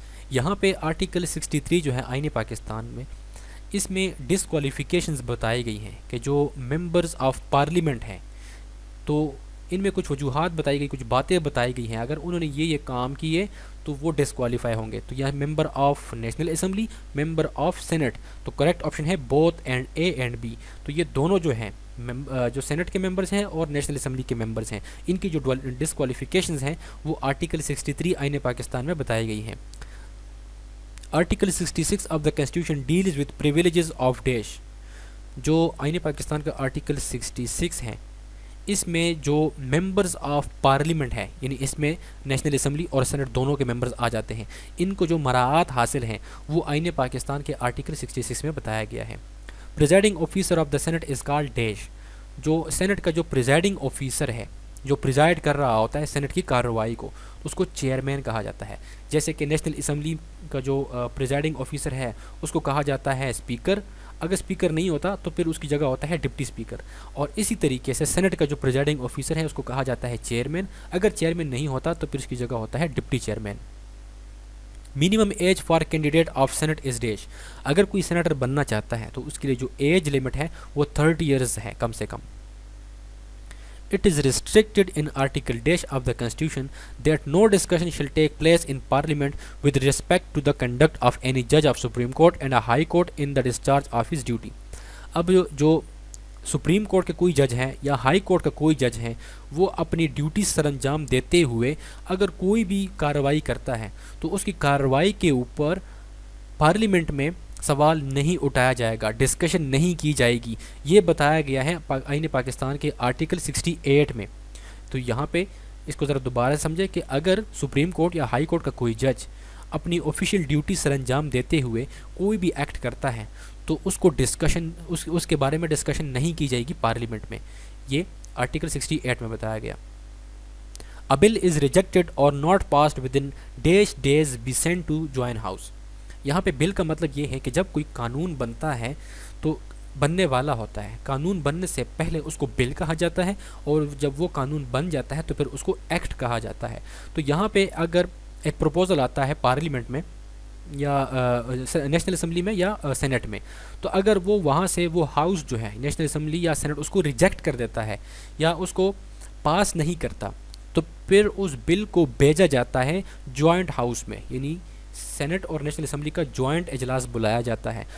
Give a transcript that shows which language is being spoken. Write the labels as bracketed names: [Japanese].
[Urdu] یہاں پہ آرٹیکل 63 جو ہے آئین پاکستان میں، اس میں ڈسکوالیفیکیشنز بتائی گئی ہیں کہ جو ممبرز آف پارلیمنٹ ہیں تو ان میں کچھ وجوہات بتائی گئی، کچھ باتیں بتائی گئی ہیں، اگر انہوں نے یہ کام کیے تو وہ ڈسکوالیفائی ہوں گے. تو یہ member of national assembly, member of Saint. تو کریکٹ آپشن ہے [English] Both and A and B. [Urdu] تو یہ دونوں جو ہیں جو سینٹ کے ممبرز ہیں اور نیشنل اسمبلی کے ممبرز ہیں، ان کی جو ڈسکوالیفیکیشنز ہیں وہ آرٹیکل 63 آئین پاکستان میں بتائی گئی ہیں. [English] Article 66 of the constitution deals with privileges of dash. [Urdu] جو آئین پاکستان کا آرٹیکل 66 ہے، اس میں جو ممبرز آف پارلیمنٹ ہے، یعنی اس میں نیشنل اسمبلی اور سینٹ دونوں کے ممبرز آ جاتے ہیں، ان کو جو مراعات حاصل ہیں وہ آئین پاکستان کے آرٹیکل 66 میں بتایا گیا ہے. [English] Presiding officer of the senate is called dash. [Urdu] جو سینٹ کا جو پریزائڈنگ آفیسر ہے، جو پریزائڈ کر رہا ہوتا ہے سینٹ کی کارروائی کو، اس کو چیئرمین کہا جاتا ہے. جیسے کہ نیشنل اسمبلی کا جو پریزائڈنگ آفیسر ہے اس کو کہا جاتا ہے اسپیکر. اگر اسپیکر نہیں ہوتا تو پھر اس کی جگہ ہوتا ہے ڈپٹی اسپیکر. اور اسی طریقے سے سینٹ کا جو پریزائڈنگ آفیسر ہے اس کو کہا جاتا ہے چیئرمین. اگر چیئرمین نہیں ہوتا تو پھر اس کی جگہ ہوتا ہے deputy chairman. [English] Minimum age for candidate of senate is dash. [Urdu] اگر کوئی سینیٹر بننا چاہتا ہے تو اس کے لیے جو ایج لمٹ ہے وہ 30 ایئرز ہے کم سے کم. [English] It is restricted in Article dash of the Constitution that no discussion shall take place in Parliament with respect to the conduct of any judge of Supreme Court and a High Court in the discharge of his duty. [Urdu] اب جو supreme court کے کوئی جج ہیں یا high court کا کوئی جج ہیں، وہ اپنی ڈیوٹی سر انجام دیتے ہوئے اگر کوئی بھی کارروائی کرتا ہے تو اس کی کارروائی کے اوپر پارلیمنٹ میں سوال نہیں اٹھایا جائے گا، ڈسکشن نہیں کی جائے گی. یہ بتایا گیا ہے آئین پاکستان کے آرٹیکل 68 میں. تو یہاں پہ اس کو ذرا دوبارہ سمجھے کہ اگر سپریم کورٹ یا ہائی کورٹ کا کوئی جج اپنی آفیشیل ڈیوٹی سر انجام دیتے ہوئے کوئی بھی ایکٹ کرتا ہے تو اس کو ڈسکشن اس کے بارے میں ڈسکشن نہیں کی جائے گی پارلیمنٹ میں. یہ آرٹیکل 68 میں بتایا گیا. [English] A bill is rejected or not passed within days be sent to joint house. [Urdu] یہاں پہ بل کا مطلب یہ ہے کہ جب کوئی قانون بنتا ہے تو بننے والا ہوتا ہے، قانون بننے سے پہلے اس کو بل کہا جاتا ہے، اور جب وہ قانون بن جاتا ہے تو پھر اس کو ایکٹ کہا جاتا ہے. تو یہاں پہ اگر ایک پروپوزل آتا ہے پارلیمنٹ میں یا نیشنل اسمبلی میں یا سینٹ میں، تو اگر وہ وہاں سے وہ ہاؤس جو ہے نیشنل اسمبلی یا سینٹ اس کو ریجیکٹ کر دیتا ہے یا اس کو پاس نہیں کرتا، تو پھر اس بل کو بھیجا جاتا ہے جوائنٹ ہاؤس میں، یعنی سینٹ اور نیشنل اسمبلی کا جوائنٹ اجلاس بلایا جاتا ہے.